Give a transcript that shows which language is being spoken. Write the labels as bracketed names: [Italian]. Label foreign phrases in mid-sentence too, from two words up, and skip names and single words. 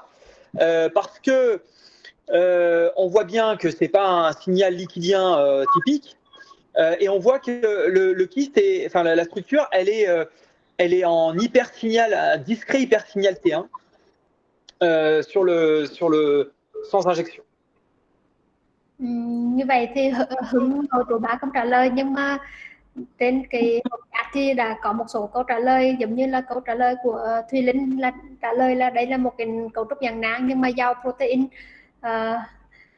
[French] Parce que on voit bien que c'est pas un signal liquidien typique. Et on voit que le kyste, enfin la structure, elle est en hypersignal, discret hypersignal T1 sur le sans injection. [Vietnamese] Như vậy thì Hưng hồi trụ bá không trả lời, nhưng mà trên cái thì đã có một số câu trả lời giống như là câu trả lời của Thùy Linh là trả lời là đây là một cái cấu trúc dạng nang nhưng mà giàu protein.